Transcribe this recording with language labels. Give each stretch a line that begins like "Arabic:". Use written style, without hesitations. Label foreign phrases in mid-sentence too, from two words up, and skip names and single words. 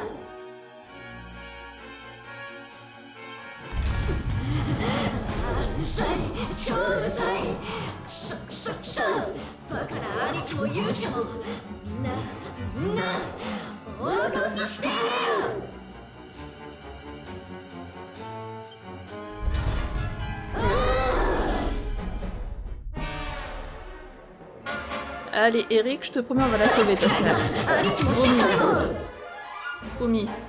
Japanese: うざい、超うざい。クソクソクソ。バカな兄貴も勇者もみんな黄金にしてやれよ。
French: Allez, Eric, je te promets, on va la sauver, ta sœur. Promis.